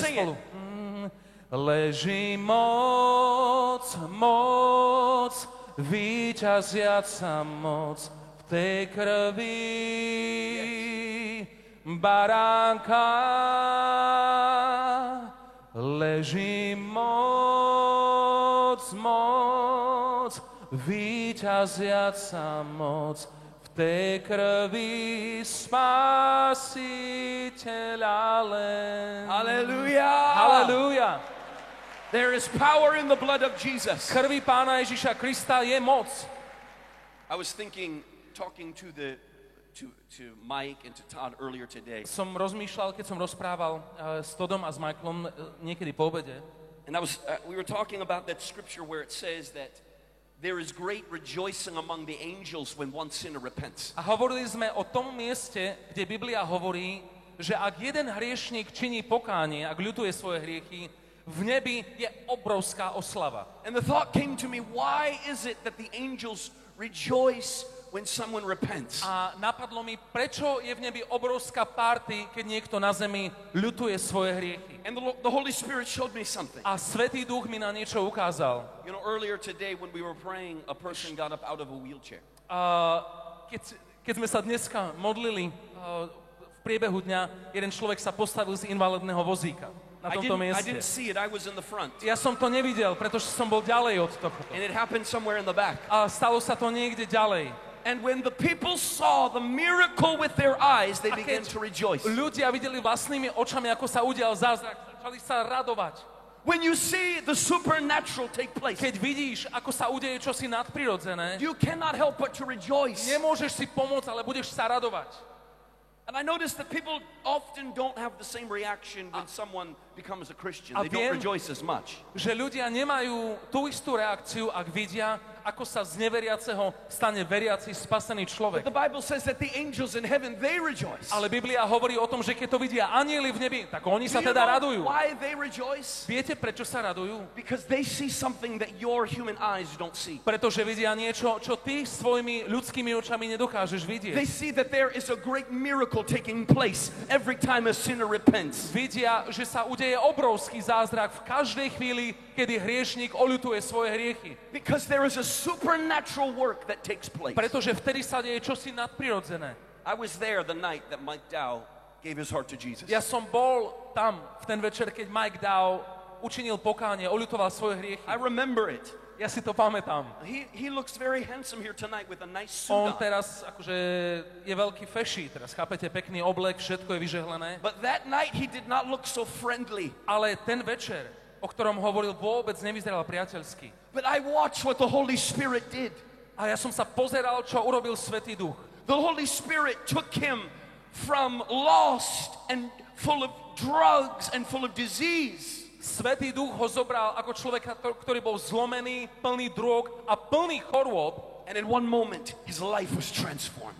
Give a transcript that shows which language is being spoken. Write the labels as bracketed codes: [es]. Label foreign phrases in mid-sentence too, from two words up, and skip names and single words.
[en] Sing [sk] spolu. [en] it. [sk] Leží moc, víťaziaca moc v tej krvi baránka. Leží moc, víťaziaca moc v tej krvi Spasiteľa len. Hallelujah. Halelúja. [en] There is power in the blood of Jesus. [sk] Krvi Pána Ježiša Krista je moc. [en] I was thinking, talking to Mike and to Todd earlier today, [sk] Som rozmýšľal, keď som rozprával s Todom a s Michaelom niekedy po obede. [en] and we were talking about that scripture where it says that there is great rejoicing among the angels when one sinner repents. [sk] A hovorili sme o tom mieste, kde Biblia hovorí, že ak jeden hriešník činí pokánie, ak ľutuje svoje hriechy, v nebi je obrovská oslava. [en] And the thought came to me, why is it that the angels rejoice when someone repents? [sk] A napadlo mi, prečo je v nebi obrovská party, keď niekto na zemi ľutuje svoje hriechy. [en] And the Holy Spirit showed me something. [sk] A Svätý Duch mi na niečo ukázal. [en] You know, earlier today when we were praying, a person got up out of a wheelchair. [sk] Keď sme sa dneska modlili v priebehu dňa, jeden človek sa postavil z invalidného vozíka na tomto [en] I [sk] mieste. [en] didn't see it, I was in the front. [sk] Ja som to nevidel, pretože som bol ďalej od tohto. [en] And it happened somewhere in the back. [sk] A stalo sa to niekde ďalej. [en] And when the people saw the miracle with their eyes, they [sk] A [en] began [sk] keď [en] to rejoice. [sk] ľudia videli vlastnými očami, ako sa udial zázrak, začali sa radovať. [en] When you see the supernatural take place, [sk] Keď vidíš, ako sa udeje čosi nadprirodzené, [en] you cannot help but to rejoice. [sk] nemôžeš si pomôcť, ale budeš sa radovať. [en] And I noticed that people often don't have the same reaction when someone becomes a Christian. [sk] A [en] They don't [sk] viem, [en] rejoice as much. [sk] že ľudia nemajú tú istú reakciu, ak vidia, ako sa z neveriaceho stane veriaci, spasený človek. [en] The Bible says that the angels in heaven, they rejoice. [sk] Ale Biblia hovorí o tom, že keď to vidia anjeli v nebi, tak oni sa [en] Do you [sk] teda [en] know [sk] radujú. [en] why they rejoice? [sk] Viete, prečo sa radujú? [en] Because they see something that your human eyes don't see. [sk] Pretože vidia niečo, čo ty svojimi ľudskými očami nedokážeš vidieť. [en] They see that there is a great miracle taking place every time a sinner repents. [sk] Vidia, že sa udeje obrovský zázrak v každej chvíli, kedy hriešnik oľutuje svoje hriechy. [en] Because there is a supernatural work that takes place. [sk] Pretože vtedy sa deje čosi nadprirodzené. [en] I was there the night that Mike Dow gave his heart to Jesus. [sk] Ja som bol tam v ten večer, keď Mike Dow učinil pokánie, oľutoval svoje hriechy. [en] I remember it. [sk] Ja si to pamätám. [en] He looks very handsome here tonight with a nice suit [sk] On [en] on. [sk] teraz akože je veľký feší, teraz chápete, pekný oblek, všetko je vyžehlené. [en] But that night he did not look so friendly. [sk] Ale ten večer, o ktorom hovoril, vôbec nevyzeral priateľsky. [en] But I watched what the Holy Spirit did. [sk] A ja som sa pozeral, čo urobil Svätý Duch. [en] The Holy Spirit took him from lost and full of drugs and full of disease. [sk] Svätý Duch ho zobral ako človeka, ktorý bol zlomený, plný drog a plný chorôb. [en] And in one moment, his life was transformed.